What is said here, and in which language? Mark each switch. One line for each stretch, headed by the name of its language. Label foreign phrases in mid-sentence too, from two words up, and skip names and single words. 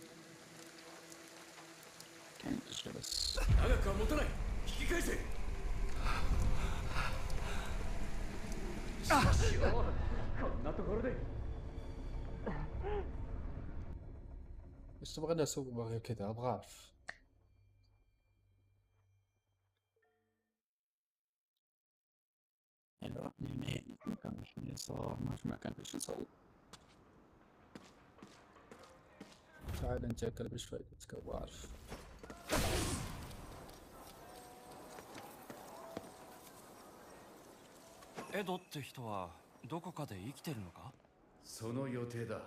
Arabic: بس
Japanese: 長くは持たない。引き返せ。こんなところで。
Arabic: بس تبغى اسوق بغير كذا ابغى اعرف. يعني رحنا يمين مكان رحنا يسار ما في مكان ايش نسوي. تعال انت اكل ايش فايدتك ابغى اعرف.
Japanese: エドって人はどこかで生きてるのか。その予定だ。